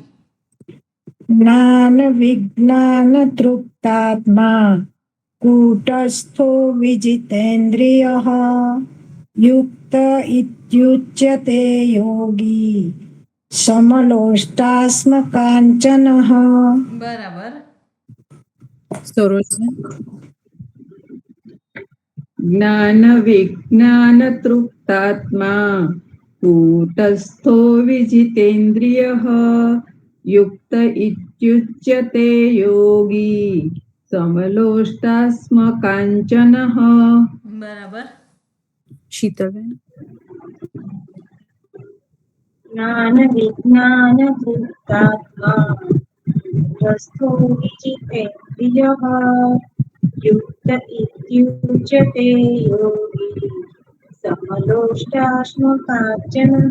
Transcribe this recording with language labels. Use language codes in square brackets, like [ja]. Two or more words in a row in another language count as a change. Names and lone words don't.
[sa] જ્ઞાન વિજ્ઞાન તૃપ્તાત્મા કૂટસ્થો વિજિતેન્દ્રિયઃ યુક્ત ઇત્યુચ્યતે યોગી સમલોષ્ટાસ્મકાંચનઃ. [gu] બરાબર. સરોજબેન. [sa] જ્ઞાન વિજ્ઞાન તૃપ્તાત્મા कूटस्थो विजितेन्द्रियः युक्त इत्युच्यते योगी समलोष्टास्मकाञ्चनः. [gu] બરાબર. શીતલબેન [sa] જ્ઞાન વિજ્ઞાન ભૂતાત્મા રસ્થો વિજિતેન્દ્રિયઃ યુક્ત ઇત્યુચ્યતે યોગી સમલોષ્ટાશ્મકાંચનઃ.